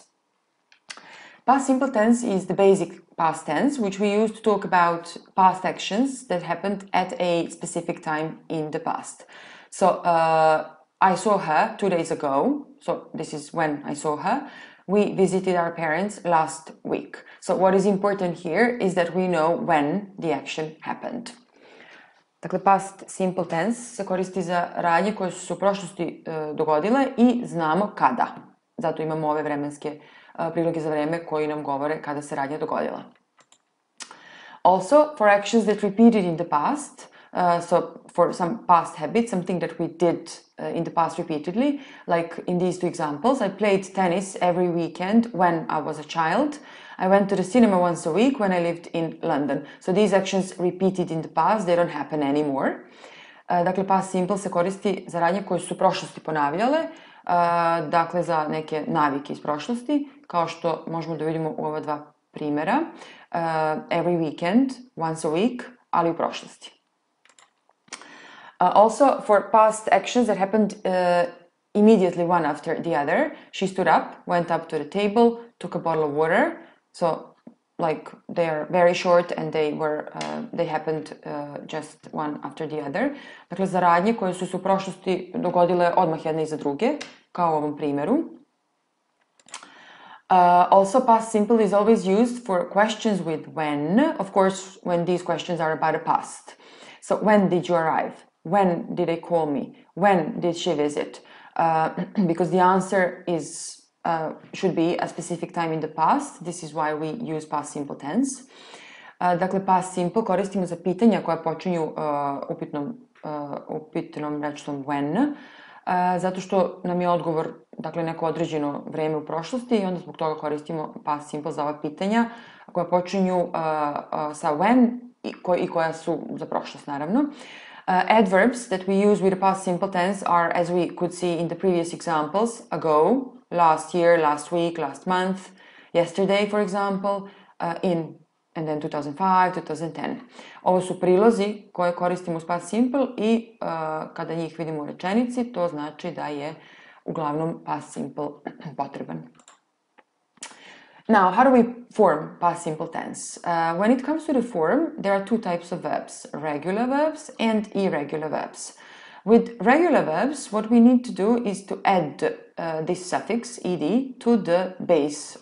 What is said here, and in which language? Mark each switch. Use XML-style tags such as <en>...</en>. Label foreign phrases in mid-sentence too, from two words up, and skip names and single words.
<en>Past simple tense is the basic past tense which we use to talk about past actions that happened at a specific time in the past. So I saw her 2 days ago, so this is when I saw her. We visited our parents last week. So what is important here is that we know when the action happened.</en> <sr>Dakle,</sr> <en>past simple tense</en> <sr>se koristi za radnje koje su se u prošlosti dogodile i znamo kada. Zato imamo ove vremenske priloge za vreme koji nam govore kada se radnja dogodila.</sr> <en>Also, for actions that repeated in the past, so for some past habits, something that we did in the past repeatedly, like in these two examples, I played tennis every weekend when I was a child. I went to the cinema once a week when I lived in London. So these actions repeated in the past, they don't happen anymore.</en> <sr>Dakle,</sr> <en>past simple</en> <sr>se koristi za radnje koje su u prošlosti ponavljale, dakle za neke navike iz prošlosti, kao što možemo da vidimo u ova dva primjera.</sr> <en>Every weekend, once a week,</en> <sr>ali u prošlosti.</sr> <en>Also, for past actions that happened immediately one after the other, she stood up, went up to the table, took a bottle of water. So, like, they are very short and they happened just one after the other.</en> <sr>Dakle, za radnje koje su se u prošlosti dogodile odmah jedne iza druge, kao u ovom primjeru.</sr> <en>Also, past simple is always used for questions with when, of course, when these questions are about the past. So, when did you arrive? When did they call me? When did she visit? Because the answer is should be a specific time in the past. This is why we use past simple tense.</en> <sr>Dakle,</sr> <en>past simple</en> <sr>koristimo za pitanja koja počinju upitnom rečnom when, zato što nam je odgovor, dakle, neko određeno vreme u prošlosti i onda zbog toga koristimo</sr> <en>past simple</en> <sr>za ova pitanja koja počinju sa when i koja su za prošlost, naravno.</sr> <en>Adverbs that we use with the past simple tense are, as we could see in the previous examples, ago, last year, last week, last month, yesterday, for example, in, and then 2005, 2010.</en> <sr>Ovo su prilozi koje koristimo uz</sr> <en>past simple</en> <sr>i kada njih vidimo u rečenici, to znači da je uglavnom</sr> <en>past simple</en> <sr>potreban.</sr> <en>Now, how do we form past simple tense? When it comes to the form, there are two types of verbs, regular verbs and irregular verbs. With regular verbs, what we need to do is to add this suffix, ed, to the base</en>